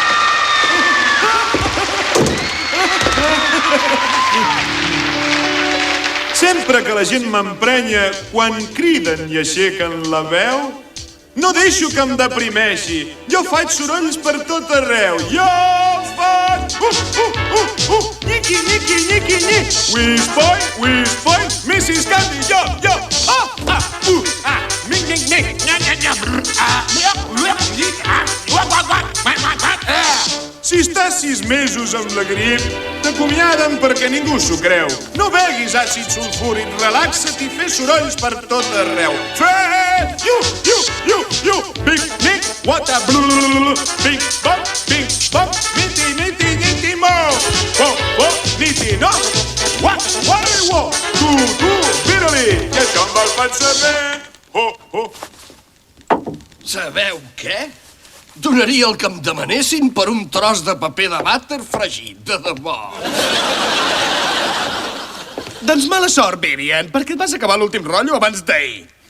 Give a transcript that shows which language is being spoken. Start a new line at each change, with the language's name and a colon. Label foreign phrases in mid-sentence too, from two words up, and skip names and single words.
Catalan: Sempre que la gent m'emprenya quan criden i aixequen la veu, no deixo que em deprimeixi. Jo faig sorolls per tot arreu. Jo faig... Niqui, niqui, niqui, niqui. Whiz boy, Mrs. Candy, jo. Mic, mic, mic. Si estàs 6 mesos amb la grip, t'acomiaden perquè ningú s'ho creu. No beguis àcid sulfúric, relaxa't i fes sorolls per tot arreu. Fred!
English: You! Big Nick, what a blue! Big bop, niti, niti, niti, mo! Wo, niti, no! What, wo!
Catalan: Tu, vira-li! I això amb el pensament! Sabeu què? Donaria el que em demanessin per un tros de paper de vàter fregit, de debò. Doncs mala sort, Vivian, perquè et vas acabar l'últim rotllo abans d'ahir.